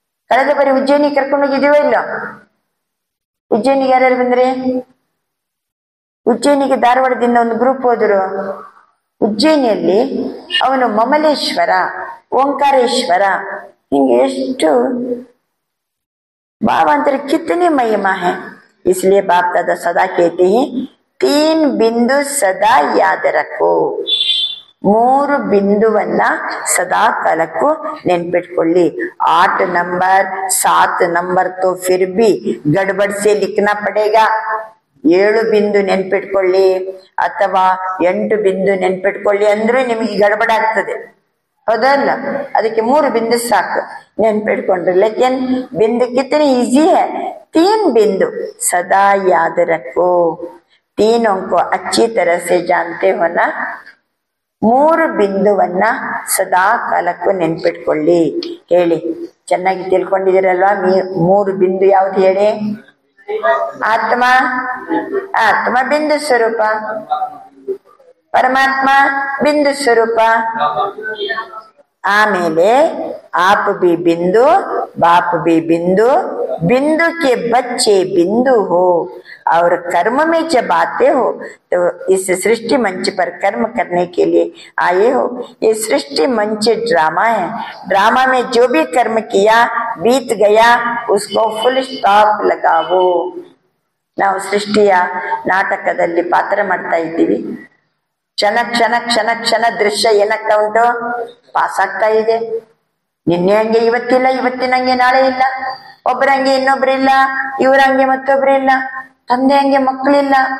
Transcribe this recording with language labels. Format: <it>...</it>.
<kn>ಕಳೆದ ಬಾರಿ ಉಜ್ಜಯಿನಿ ಕರ್ಕೊಂಡು ಹೋಗಿದೀವ ಇಲ್ಲ? ಉಜ್ಜಯಿನಿಗೆ ಯಾರ್ಯಾರು ಬಂದ್ರಿ? ಉಜ್ಜಯಿನಿಗೆ ಧಾರವಾಡದಿಂದ ಒಂದು ಗ್ರೂಪ್ ಹೋದ್ರು. ಉಜ್ಜಯಿನಿಯಲ್ಲಿ ಅವನು ಮಮಲೇಶ್ವರ, ಓಂಕಾರೇಶ್ವರ, ಹಿಂಗೆ ಎಷ್ಟು</kn> <hi>बाबा अंतर कितनी महिमा है. इसलिए बाप दादा सदा कहते हैं 3 बिंदु सदा याद रखो.</hi> <kn>3 ಬಿಂದುವನ್ನ ಸದಾ ಕಾಲಕ್ಕೂ ನೆನ್ಪಿಟ್ಕೊಳ್ಳಿ.</kn> <hi>8 नंबर 7 नंबर तो फिर भी गड़बड़ से लिखना पड़ेगा.</hi> <kn>7 ಬಿಂದು ನೆನ್ಪಿಟ್ಕೊಳ್ಳಿ ಅಥವಾ 8 ಬಿಂದು ನೆನ್ಪಿಟ್ಕೊಳ್ಳಿ ಅಂದ್ರೆ ನಿಮಗೆ ಗಡಬಡ ಆಗ್ತದೆ. ಹೌದಲ್ಲ? ಅದಕ್ಕೆ 3 ಬಿಂದು ಸಾಕು, ನೆನ್ಪಿಟ್ಕೊಂಡ್ರೆ.</kn> <hi>ಲೇಕಿನ್ बिंदु कितनी इजी है, 3 बिंदु सदा याद रखो। तीनों को अच्छी तरह से जानते हो ना।</hi> <kn>3 ಬಿಂದುವನ್ನ ಸದಾ ಕಾಲಕ್ಕೂ ನೆನ್ಪಿಟ್ಕೊಳ್ಳಿ. ಹೇಳಿ, ಚೆನ್ನಾಗಿ ತಿಳ್ಕೊಂಡಿದ್ದೀರಲ್ವಾ? 3 ಬಿಂದು ಯಾವ್ದು ಹೇಳಿ? ಆತ್ಮ, ಆತ್ಮ ಬಿಂದು ಸ್ವರೂಪ. ಪರಮಾತ್ಮ ಬಿಂದು ಸ್ವರೂಪ. ಆಮೇಲೆ</kn> <hi>आप भी बिंदु, बाप भी बिंदु, बिंदु के बच्चे बिंदु हो और कर्म में जब आते हो तो इस सृष्टि मंच पर कर्म करने के लिए आए हो। ये सृष्टि मंच ड्रामा है। ड्रामा में जो भी कर्म किया बीत गया उसको फुल स्टॉप लगाओ।</hi> <kn>ನಾವು ಸೃಷ್ಟಿಯ ನಾಟಕದಲ್ಲಿ ಪಾತ್ರ ಮಾಡ್ತಾ ಇದ್ದೀವಿ. ಕ್ಷಣ ಕ್ಷಣ ಕ್ಷಣ ಕ್ಷಣ ದೃಶ್ಯ ಏನಾಗ್ತಾ ಉಂಟು? ಪಾಸ್ ಆಗ್ತಾ ಇದೆ. ನಿನ್ನೆ ಹಂಗೆ ಇವತ್ತಿಲ್ಲ, ಇವತ್ತಿನಂಗೆ ನಾಳೆ ಇಲ್ಲ, ಒಬ್ಬರಂಗೆ ಇನ್ನೊಬ್ರಿಲ್ಲ, ಇವ್ರಂಗೆ ಮತ್ತೊಬ್ರಿಲ್ಲ, ತಂದೆ ಹಂಗೆ ಮಕ್ಕಳಿಲ್ಲ.</kn>